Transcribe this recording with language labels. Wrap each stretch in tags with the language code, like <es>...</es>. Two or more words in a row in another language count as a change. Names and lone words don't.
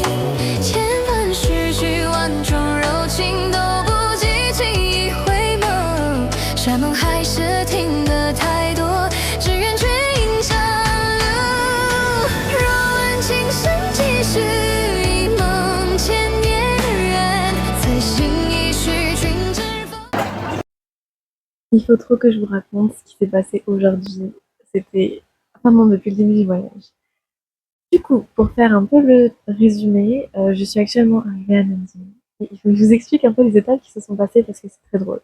<zh>千般诗句，万种柔情，都不及轻易回眸。山盟海誓听得太多，只愿君饮下路。若问今生几许，一梦千年人。</zh> <fr>Il faut trop que je vous raconte ce qui s'est passé aujourd'hui. C'était vraiment depuis le début du voyage. Du coup, pour faire un peu le résumé, je suis actuellement arrivée à Nanjing. Et il faut que je vous explique un peu les étapes qui se sont passées parce que c'est très drôle.</fr>